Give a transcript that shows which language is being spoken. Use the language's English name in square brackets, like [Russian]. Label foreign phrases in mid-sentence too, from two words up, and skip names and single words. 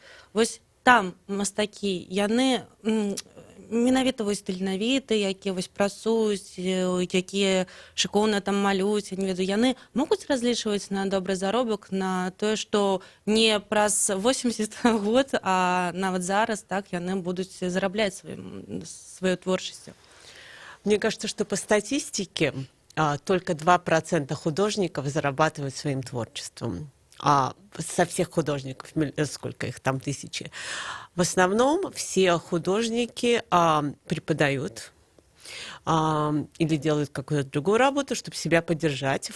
[Belarusian] Вось там мастакі, яны менавіта вось таленавіты, якія вось працуюць, якія шыкоўна там малююць, я не ведаю, яны могуць разлічваць на добры заробак, на тое, што не праз 80 год, а нават зараз, так, яны будуць зарабляць сваёй творчасцю. [Russian] Мне кажется, что по статистике только 2% художников зарабатывают своим творчеством. Со всех художников, сколько их там, тысячи. В основном все художники преподают или делают какую-то другую работу, чтобы себя поддержать.